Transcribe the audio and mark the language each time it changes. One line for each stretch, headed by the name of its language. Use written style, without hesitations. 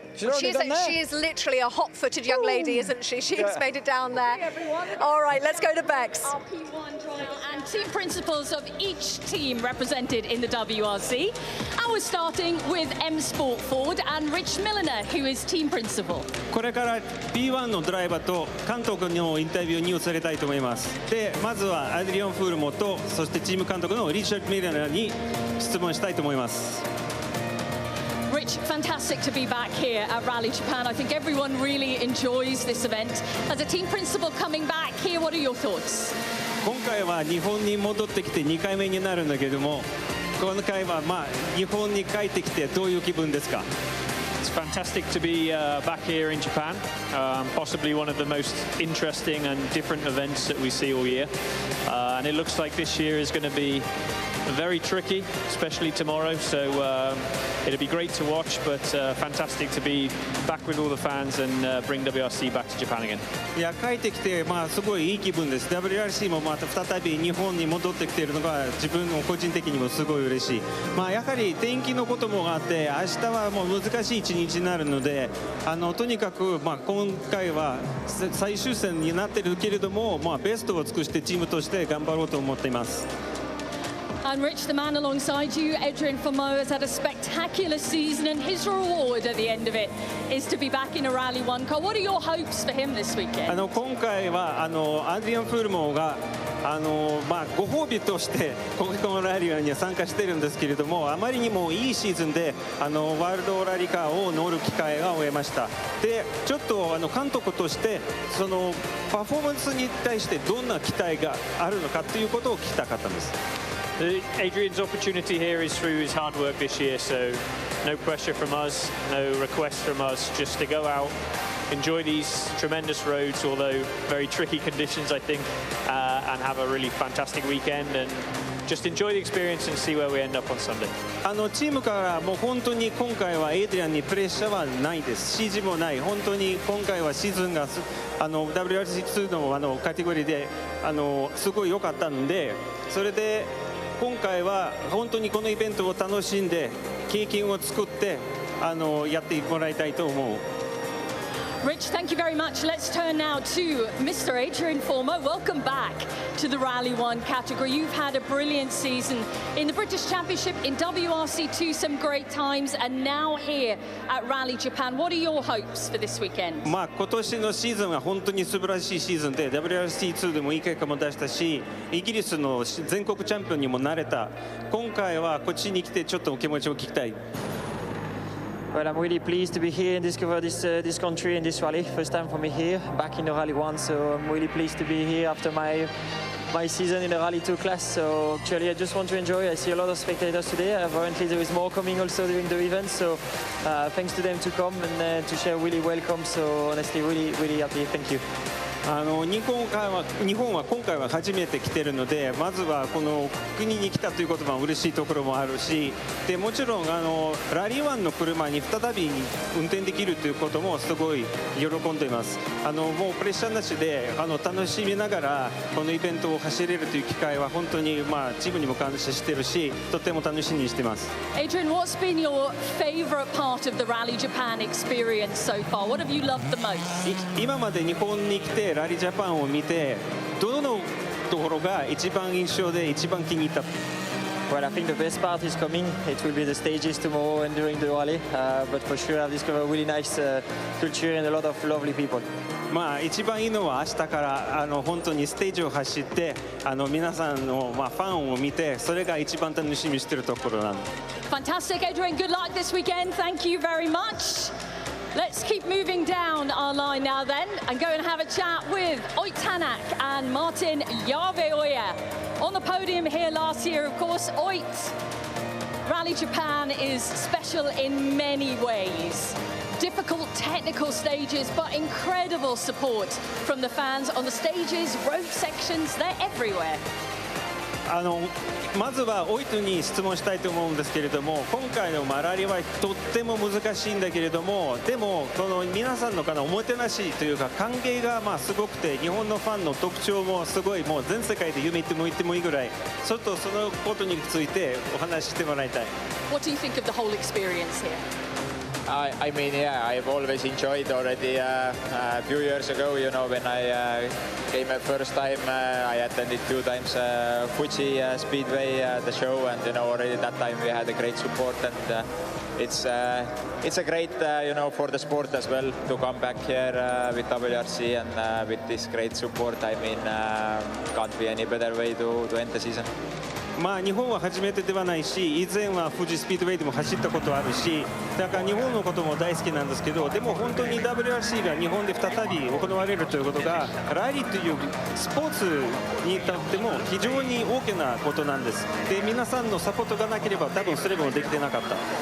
English: She is literally a hot-footed young lady, isn't she? She's made it down there. All right, let's go to Bex. Our P1 driver and team principals of each team represented in the WRC. And we're starting with M Sport Ford and Rich Milliner, who is team principal.
Japanese: これから P1 のドライバーと監督のインタビューに移りたいと思います。で、まずはアドリアン・フールモとそしてチーム監督のリチャード・ミラーに質問したいと思います。
English: Rich, fantastic to be back here at Rally Japan. I think everyone really enjoys this event. As a team principal coming back here, what are your thoughts?
Japanese: 今回は日本に戻ってきて2回目になるんだけれども、今回は日本に帰ってきてどういう気分ですか?
English: It's fantastic to be back here in Japan. Possibly one of the most interesting and different events that we see all year. And it looks like this year is going to be very tricky, especially tomorrow. So it'll be great to watch, but fantastic to be back with all the fans and bring WRC back to Japan again.
Japanese: いや帰ってきて、すごいいい気分です。WRC もまた再び日本に戻ってきているのが自分の個人的にもすごい嬉しい。やはり天気のこともあって明日はもう難しい一日になるので、とにかく今回は最終戦になっているけれども、ベストを尽くしてチームとして頑張ろうと思っています。
English: And Rich, the man alongside you, Adrian FORUM8, has had a spectacular season, and his reward at the end of it is to be back in a Rally 1 car. What are your hopes for him this weekend?
Japanese: 今回はアドリアン・フルモーがご褒美としてこのラリーには参加しているんですけれども、あまりにもいいシーズンでワールドラリーカーを乗る機会が終えました。でちょっと監督としてそのパフォーマンスに対してどんな期待があるのかということを聞きたかったんです。
English: Adrian's opportunity here is through his hard work this year, so no pressure from us, no requests from us, just to go out, enjoy these tremendous roads, although very tricky conditions, I think, and have a really fantastic weekend, and just enjoy the experience and see where we end up on Sunday.
Japanese: チームからもう本当に今回はエイドリアンにプレッシャーはないです。指示もない。本当に今回はシーズンがWRC2 のカテゴリーですごい良かったので、それで今回は本当にこのイベントを楽しんで経験を作ってやってもらいたいと思う。
English: Rich, thank you very much. Let's turn now to Mr. Adrian FORUM8. Welcome back to the Rally 1 category. You've had a brilliant season in the British Championship, in WRC2, some great times, and now here at Rally Japan. What are your hopes for this weekend?
Japanese: 今年のシーズンは本当に素晴らしいシーズンで WRC2 でもいい結果も出したし、イギリスの全国チャンピオンにもなれた。今回はこっちに来てちょっとお気持ちを聞きたい。
English: Well, I'm really pleased to be here and discover this country and this rally. First time for me here, back in the Rally 1, so I'm really pleased to be here after my season in the Rally 2 class. So actually I just want to enjoy. I see a lot of spectators today. Apparently there is more coming also during the event, so thanks to them to come and to share. Really welcome. So honestly, really happy. Thank you.
Japanese: 日本は今回は初めて来てるので、まずはこの国に来たということは嬉しいところもあるし、でもちろんラリー1の車に再び運転できるということもすごい喜んでいます。もうプレッシャーなしで楽しみながらこのイベントを走れるという機会は本当にチームにも感謝してるし、とても楽しみにしています。
English: Adrian, what's been your favorite part of the Rally Japan experience so far? What have you loved the most?
Japanese: 今まで日本に来てラリージャパンを見てどのところが一番印象で一番気に入った？
English: Well, I think the best part is coming. It will be the stages tomorrow and during the rally. But for sure, I've discovered a really nice culture and a lot of lovely people.
Japanese: 一番いいのは明日から本当にステージを走って皆さんのファンを見てそれが一番楽しみにしているところなんです。
English: Fantastic, Adrian. Good luck this weekend. Thank you very much. Let's keep moving down our line now then and go and have a chat with Oit Tanak and Martin Yarveoya. On the podium here last year, of course, Oit. Rally Japan is special in many ways. Difficult technical stages, but incredible support from the fans on the stages, road sections, they're everywhere.
Japanese: まずはオイトに質問したいと思うんですけれども、今回のラリーはとっても難しいんだけれども、でもこの皆さんのおもてなしというか歓迎がすごくて、日本のファンの特徴もすごい、もう全世界で夢っても言ってもいいぐらい、ちょっとそのことについてお話ししてもらいたい。
English: What do you think of the whole experience here? I mean, yeah, I've always enjoyed already a few years ago, you know, when I came first time, I attended 2 times Fuji Speedway, the show, and, you know, already that time we had a great support, and it's a great, you know, for the sport as well to come back here with WRC and with this great support. I mean, can't be any better way to end the season.
Japanese: 日本は初めてではないし、以前は富士スピードウェイでも走ったことあるし、だから日本のことも大好きなんですけど、でも本当に WRC が日本で再び行われるということがラリーというスポーツにとっても非常に大きなことなんです。で、皆さんのサポートがなければ多分それもできてなかった。